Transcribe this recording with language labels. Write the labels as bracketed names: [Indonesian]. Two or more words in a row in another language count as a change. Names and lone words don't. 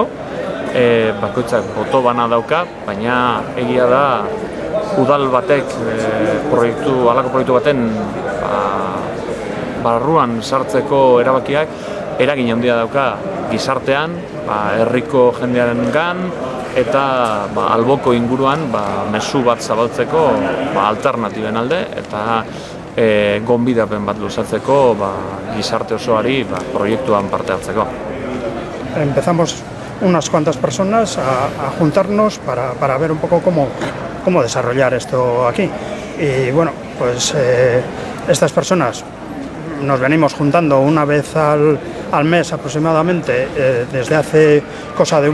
[Basque] Bakoitzak boto bana dauka, baina egia da udal batek halako proiektu baten barruan sartzeko erabakiak eragin handia dauka gizartean, herriko jendearengan eta alboko inguruan mezu bat zabaltzeko alternatiben alde eta gonbidapen bat luzatzeko gizarte osoari proiektuan parte hartzeko. [Spanish] Empezamos unas cuantas personas a juntarnos para ver un poco cómo desarrollar esto aquí. Y bueno, pues estas personas nos venimos juntando una vez al mes aproximadamente desde hace cosa de